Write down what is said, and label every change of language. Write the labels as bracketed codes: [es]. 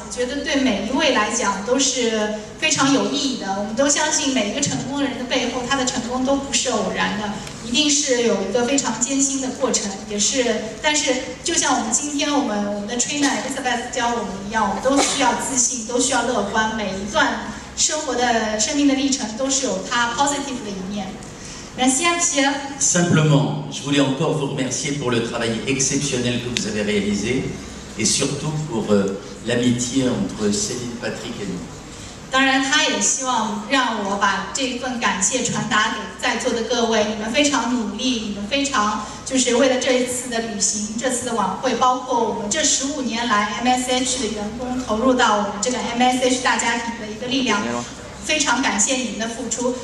[zh] 我觉得对每一位来讲都是非常有意义的。我们都相信每一个成功的人的背后，他的成功都不是偶然的，一定是有一个非常艰辛的过程，也是。但是就像我们今天我们的 trainer Elizabeth 教我们一样，我们都需要自信，都需要乐观，每一段生命的历程都是有它 positive 的一面。 [fr] Merci à Pierre. Simplement, je voulais encore vous remercier pour le travail exceptionnel que vous avez réalisé et surtout pour l'amitié entre Céline, Patrick et nous. [zh] 当然，他也希望让我把这份感谢传达给在座的各位。你们非常努力，你们非常就是为了这一次的旅行、这次的晚会，包括我们这15年来 MSH 的员工投入到我们这个 MSH 大家庭的一个力量，非常感谢你们的付出。